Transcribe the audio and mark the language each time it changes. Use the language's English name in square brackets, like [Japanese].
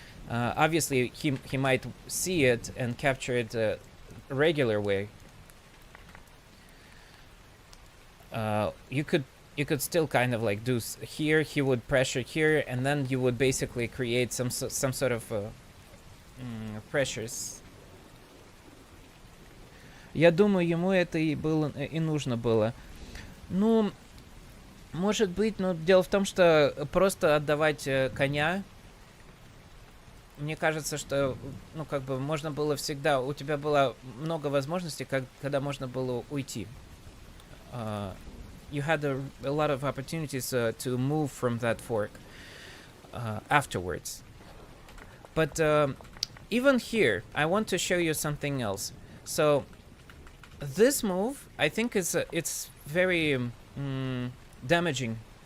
[English] Obviously he might see it and capture it a regular way, you could still kind of like do here. He would pressure here, and then you would basically create some sort of pressures. [Russian] Я думаю, ему это и было и нужно было. Ну, может быть, но дело в том, что просто отдавать коня. Мне кажется, что, ну, как бы можно было всегда, у тебя было много возможностей, когда можно было уйти. [English] You had a lot of opportunities to move from that fork afterwards. But even here, I want to show you something else. So this move, I think, it's very damaging.